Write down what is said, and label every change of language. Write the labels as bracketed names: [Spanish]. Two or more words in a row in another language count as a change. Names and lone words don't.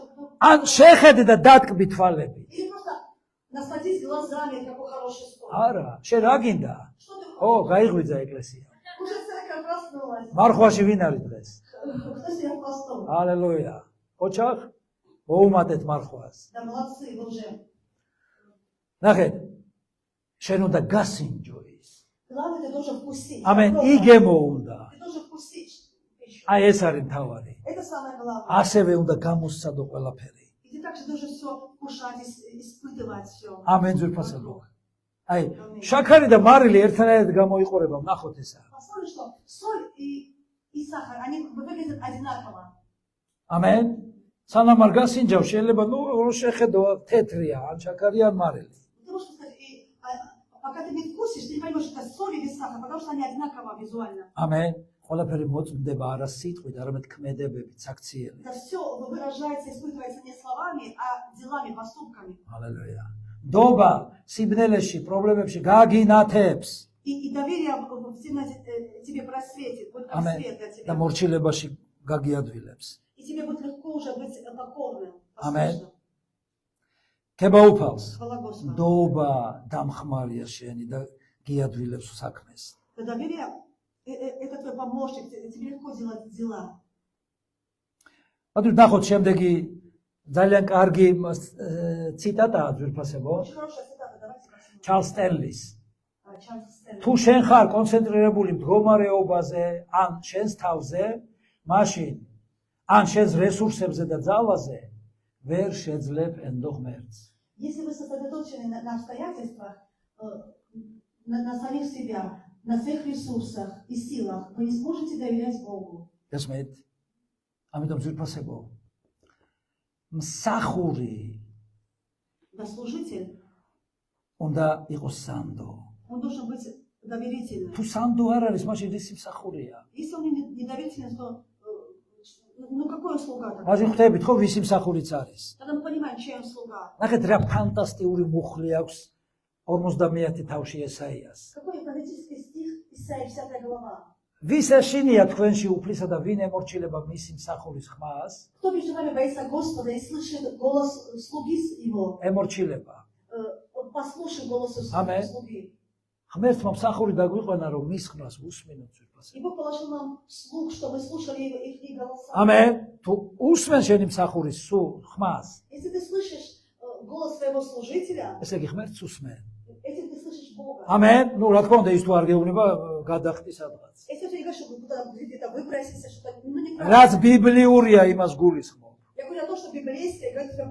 [Georgian] ან შეხედე და დატკბი თვალები. [Russian] Или просто насладись глазами, какой хороший стол. [Georgian] არა, შენ რა გინდა? [Russian] Что ты ო, хочешь? [Georgian] გაიღვიძა ეკლესია. [Russian] Уже церковь проснулась. [Georgian] მარხვაში ვინ არის დღეს? [Russian] Кто себя постол? [Georgian] ჰალელუია. ოჩახ, მოუმატეთ მარხვას. [Russian] Да молодцы, вы уже. [Georgian] ნახეთ, შენ უნდა გასინჯო ის. [Russian] Главное, ты должен вкусить. [Georgian] ამენ, [Russian] Попробуй. [Georgian] იგემო უნდა. [Russian] Ты должен вкусить пищу. [Georgian] აი ეს არის მთავარი. [Russian] Это самое главное. [Georgian] ასევე უნდა გამოსცადო ყველაფერი. [Russian] И ты также должен все кушать, испытывать все. [Georgian] ამენ ძვირფასებო. აი, შაქარი და მარილი ერთადერთად გამოიყურება, ნახოთ ესა. [Russian] Посмотри, что соль и сахар, они выглядят одинаково. [Georgian] ამენ. სანამ არ გასინჯავ, შეიძლება ნუ შეხედო თეთრია, ან შაქარი ან მარილი. [Russian] Ты можешь сказать, пока ты не вкусишь, ты не поймешь, это соль или сахар, потому что они одинаково визуально. [Georgian] ამენ. ყველაფერი მოწმდება არა სიტყვით, არამედ ქმედებებით, საქციელით. [Russian] Это все выражается, испытывается не словами, а делами, поступками. [Georgian] ჰალელუია. ნდობა სიბნელეში, პრობლემებში გაგინათებს. [Russian] И доверие в темноте тебе просветит, будет как [Georgian] ამენ. [Russian] свет для [Georgian] და [Russian] тебя. [Georgian] მორჩილებაში გაგიადვილებს. [Russian] И тебе будет легко уже быть покорным. [Georgian] Amen. [Russian] послушным. [Georgian] ქებაუფალს. [Russian] Хвала Господу. [Georgian] ნდობა დამხმარია შენი და გიადვილებს საქმეს. [Russian] Это доверие, это твой помощник, тебе легко делать дела. [Georgian] ანუ ნახოთ შემდეგი ძალიან კარგი ციტატაა ძვირფასებო. [Russian] Очень хорошая цитата, давайте посмотрим. [Georgian] ჩარლს სტერლის. [Russian] Чарльз Стэнли. [Georgian] თუ შენ ხარ კონცენტრირებული მდგომარეობაზე, ან შენს თავზე, მაშინ ან შენს რესურსებზე და ძალაზე ვერ შეძლებ ენდო ღმერთს. [Russian] Если вы сосредоточены на обстоятельствах, на самих себя, на своих ресурсах и силах, вы не сможете доверять Богу. [Georgian] გესმით? ამიტომ ძვირფასებო. მსახური [Russian] Да, служитель, [Georgian] უნდა იყოს სანდო. [Russian] он должен быть доверительным. [Georgian] თუ სანდო არ არის, მაშინ ისი მსახურია? [Russian] Если он не доверительный, то ну какой он слуга тогда? [Georgian] მაშინ ხვდებით ხო ვისი მსახურიც არის? [Russian] Тогда мы понимаем, чей он слуга. [Georgian] ნახეთ რა ფანტასტიკური მუხლი აქვს 50 თავში ესაიას. [Russian] Какой фантастический стих Исаия 10 глава. [Georgian] ვის ეშინია თქვენში უფლისა და ვინ ემორჩილება მისი მსახურის ხმას? [Russian] Кто между вами боится Господа и слышит голос слуги его, [Georgian] ემორჩილება. [Russian] послушай голосу [Georgian] Amen. [Russian] слуги. [Georgian] ღმერთმა მსახური დაგვიყვანა რომ მის ხმას უსმენოთ ძვირფასებო. [Russian] И Бог положил нам слух, чтобы мы слушали их голоса. [Georgian] ამენ. თუ უსმენ შენი მსახურის ხმას, [Russian] Если ты слышишь голос своего служителя, [Georgian] ესე იგი ღმერთს უსმენ. [Russian] если ты слышишь Бога, [Georgian] ამენ. ნუ რა თქმა უნდა ის თუ არ გეუბნება გადახტი სადღაც. [Russian] если ты не говоришь, что куда где-то выпроситься, что-то, ну не [Georgian] რაც ბიბლიურია იმას гулისხმობ. [Russian] Я говорю о том, что библейское, говорит тебе